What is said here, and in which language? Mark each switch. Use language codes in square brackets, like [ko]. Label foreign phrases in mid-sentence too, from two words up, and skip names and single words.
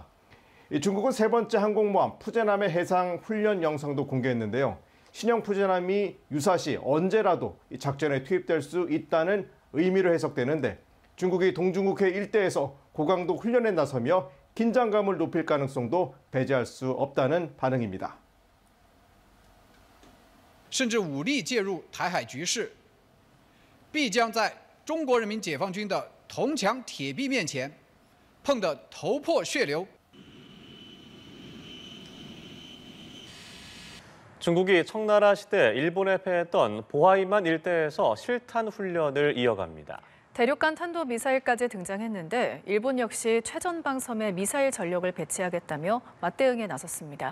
[ko] 중국은 세 번째 항공모함 푸제남의 해상 훈련 영상도 공개했는데요. 신형 푸제남이 유사시 언제라도 작전에 투입될 수 있다는 의미로 해석되는데 중국이 동중국해 일대에서 고강도 훈련에 나서며 긴장감을 높일 가능성도 배제할 수 없다는 반응입니다. [zh] 甚至武力介入台海局势，必将在中国人民解放军的铜墙铁壁面前碰得头破血流。 [ko] 중국이 청나라 시대 일본에 패했던 보하이만 일대에서 실탄 훈련을 이어갑니다. 대륙간 탄도미사일까지 등장했는데 일본 역시 최전방 섬에 미사일 전력을 배치하겠다며 맞대응에 나섰습니다.